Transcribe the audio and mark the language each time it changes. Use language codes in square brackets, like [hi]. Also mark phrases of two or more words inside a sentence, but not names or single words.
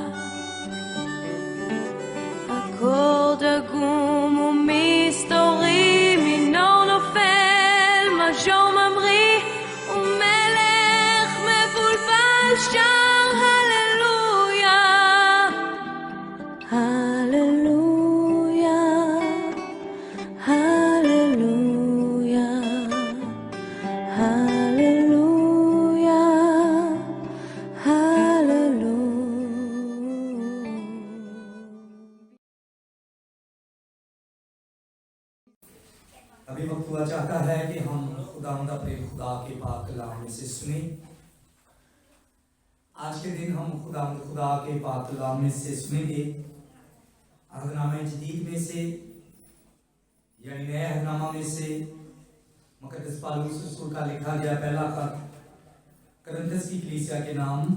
[he] אקורד עגום ומסתורי, מינור נופל, מז'ור ממריא, ומלך מבולבל שר הללויה, הללויה, הללויה, הללויה, הללויה. [hi] अभी वक्त हुआ चाहता है कि हम खुदावंद अपने खुदा के पाक कलाम में से सुने। आज के दिन हम खुदावंद खुदा के पाक कलाम में से सुनेंगे अहदनामे जदीद में से, यानी नए अहदनामा में से, मुकद्दस पौलुस रसूल का लिखा गया पहला खत कुरिन्थियों की कलीसिया के नाम,